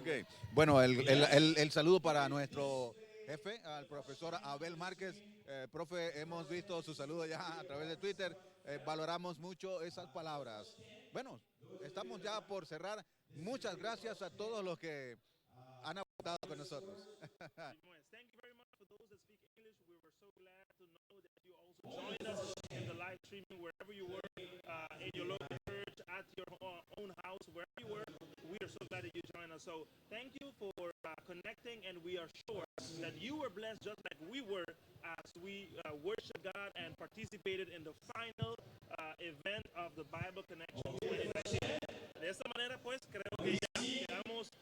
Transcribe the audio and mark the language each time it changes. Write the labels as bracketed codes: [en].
[es] Ok, bueno, el saludo para nuestro jefe, al profesor Abel Márquez. Profe, hemos visto su saludo ya a través de Twitter, valoramos mucho esas palabras. Bueno, estamos ya por cerrar. Muchas gracias a todos los que han aportado con nosotros. [en] Thank you very much for those that speak English. We were so glad to know that you also joined us in the live streaming wherever you were, in your local church, at your own house, wherever you were. We are so glad that you joined us. So thank you for connecting, and we are sure that you were blessed just like we were as we worshiped God and participated in the final event of the Bible Connection 2019. [es] De esta manera, pues, creo que ya quedamos